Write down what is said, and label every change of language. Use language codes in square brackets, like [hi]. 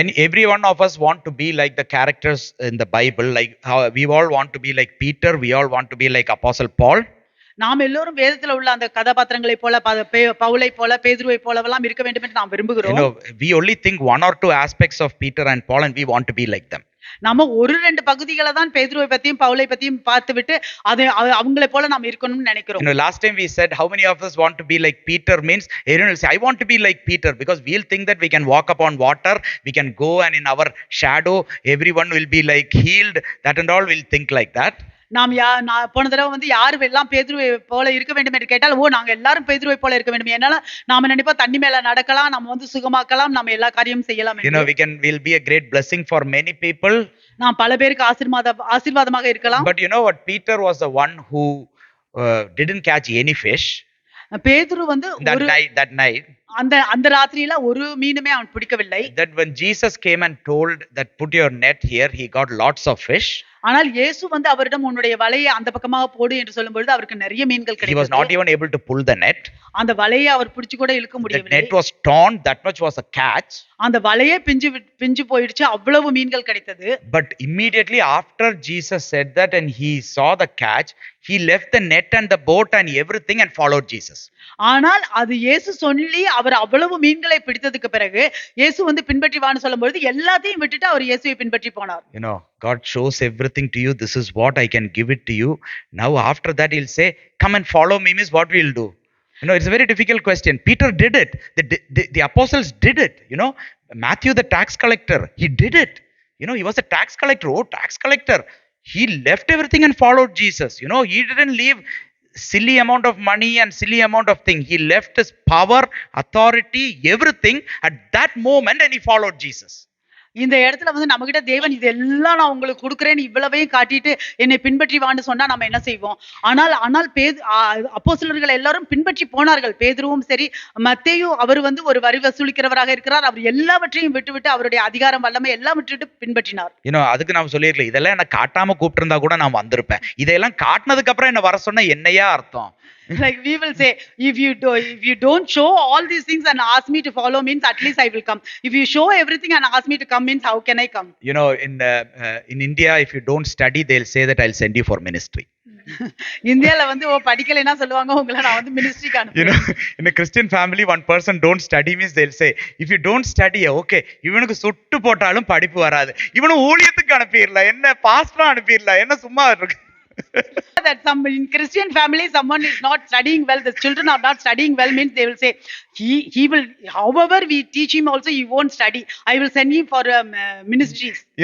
[en] Every one of us want to be like the characters in the Bible. Like how we all want to be like Peter, we all want to be like Apostle Paul. [ta] நாம் எல்லோரும் வேதத்துல உள்ள அந்த கதாபாத்திரங்களை போல பவுலை போல பேதுருவை போலவெல்லாம் இருக்க வேண்டும் என்று நாம் விரும்புகிறோம். [en] We only think one or two aspects of Peter and Paul and we want to be like them. [ta] நாம ஒரு ரெண்டு பகுதிகளை தான் பேதுருவை பத்தியும் பவுலை பத்தியும் பார்த்துவிட்டு அவங்களை போல நாம் இருக்கணும்னு நினைக்கிறோம். [en] Last time we said how many of us want to be like Peter means everyone will say I want to be like Peter because we'll think that we can walk upon water, we can go and in our shadow everyone will be like healed, that and all we'll think like that. [ta] நாம் போன தடவை வந்து யாரு எல்லாம் பேதுருவை போல இருக்க வேண்டும் என்று கேட்டால் நாங்க எல்லாரும் பேதுருவை போல இருக்க வேண்டும். என்னால நாம நினைப்பா தண்ணி மேல நடக்கலாம், நம்ம வந்து சுகமாக்கலாம், நம்ம எல்லா காரியமும் செய்யலாம். [en] we'll be a great blessing for many people. [ta] நாம் பல பேருக்கு ஆசீர்வாதமாக இருக்கலாம். [en] But you know what, Peter was the one who didn't catch any fish. [ta] பேதுரு வந்து [en] that night [ta] அந்த ராத்திரியில ஒரு மீனுமே அவன் பிடிக்கவில்லை. [en] That when Jesus came and told that put your net here, he got lots of fish. [ta] ஆனால் இயேசு வந்து அவரிடம் உன்னுடைய வலையை அந்த பக்கமாக போடு என்று சொல்லும்பொழுது அவருக்கு நிறைய மீன்கள் கிடைத்தது. [en] He was not even able to pull the net. [ta] அந்த வலையை அவர் பிடிச்சு கூட இழுக்க முடியவில்லை. [en] The net was torn, that much was a catch. [ta] அந்த வலையே பிஞ்சு போயிடுச்சு, அவ்வளவு மீன்கள் கிடைத்தது. [en] But immediately after Jesus said that and he saw the catch, he left the net and the boat and everything and followed Jesus. [ta] ஆனால் அது இயேசு சொல்லி அவர் அவ்வளவு மீன்களை பிடித்ததுக்கு பிறகு இயேசு வந்து பின்பற்றி வான்னு சொல்லும்போது எல்லாத்தையும் விட்டுட்டு அவர் இயேசுவை பின்பற்றி போனார். [en] God shows everything to you. This is what I can give it to you. Now after that he'll say come and follow me means what we'll do. It's a very difficult question. Peter did it. The apostles did it. Matthew the tax collector, he did it. He was a tax collector. Tax collector. He left everything and followed Jesus. He didn't leave silly amount of money and silly amount of thing. He left his power, authority, everything at that moment and he followed Jesus. [ta] இந்த இடத்துல வந்து நம்ம கிட்ட தேவன் இதெல்லாம் நான் உங்களுக்கு கொடுக்குறேன், இவ்வளவையும் காட்டிட்டு என்னை பின்பற்றி வான்னு சொன்னா நம்ம என்ன செய்வோம்? ஆனால் அப்போஸ்தலர்கள் எல்லாரும் பின்பற்றி போனார்கள். பேதுருவும் சரி, மத்தேயு அவர் வந்து ஒரு வரி வசூலிக்கிறவராக இருக்கிறார். அவர் எல்லாவற்றையும் விட்டு அவருடைய அதிகாரம் வல்லமை எல்லாம் விட்டுட்டு பின்பற்றினார். அதுக்கு நான் சொல்லிருக்கல, இதெல்லாம் என்ன காட்டாம கூப்பிட்டு இருந்தா கூட நான் வந்திருப்பேன். இதெல்லாம் காட்டினதுக்கு அப்புறம் என்ன வர சொன்னா என்னையா அர்த்தம்? [en] Like we will say, if you don't show all these things and ask me to follow means at least I will come. If you show everything and ask me to come means how can I come? In India, if you don't study, they'll say that I'll send you for ministry. [ta] இந்தியால வந்து படிக்கலைன்னா சொல்லுவாங்க உங்களை நான் வந்து மினிஸ்ட்ரிக்கு அனுப்புறேன். [en] In a Christian family, one person don't study means they'll say, if you don't study, okay, [ta] இவனுக்கு சுட்டு போட்டாலும் படிப்பு வராது, இவனு ஊழியத்துக்கு அனுப்பிடலாம், என்ன பாஸ்டரா அனுப்பிடலாம், என்ன சும்மா இருக்கு. [en] That in Christian family someone is not studying well, the children are not studying well means they will say he will, however we teach him also he won't study, I will send him for ministries.